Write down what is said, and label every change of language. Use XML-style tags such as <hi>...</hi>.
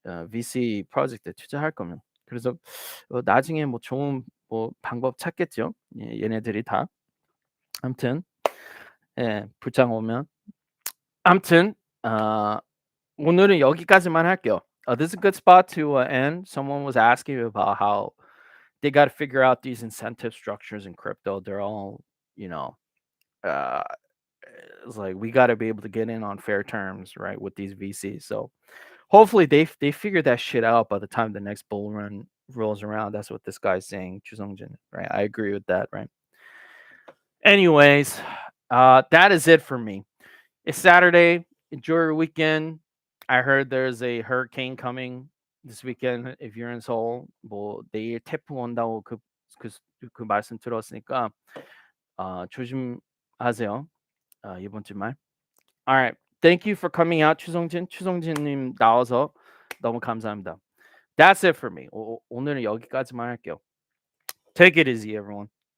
<ko>VC 프로젝트에 투자할 거면. 그래서 나중에 뭐 좋은 뭐 방법 찾겠죠. 얘네들이 다. 아무튼 예, 불장 오면. 아무튼 오늘은 여기까지만 할게요.</ko> <en>This is a good spot to end. Someone was asking about how they got to figure out these incentive structures in crypto. They're all, you know, uh, it's like we got to be able to get in on fair terms, right, with these VCs. So hopefully they figure that shit out by the time the next bull run rolls around. That's what this guy's saying, Chuseongjin, right? I agree with that, right? Anyways, that is it for me. It's Saturday. Enjoy your weekend. I heard there's a hurricane coming this weekend. If you're in Seoul,</en> <ko>뭐 내일 태풍 온다고 그 그 말씀 들었으니까 조심하세요. 이번 주말. Alright.</ko> <en>Thank you for coming out, 추성진.</en> <ko>추성진님 나와서 너무 감사합니다.</ko> <en>That's it for me.</en> <ko>오늘은 여기까지만 할게요.</ko> <en>Take it easy, everyone.</en>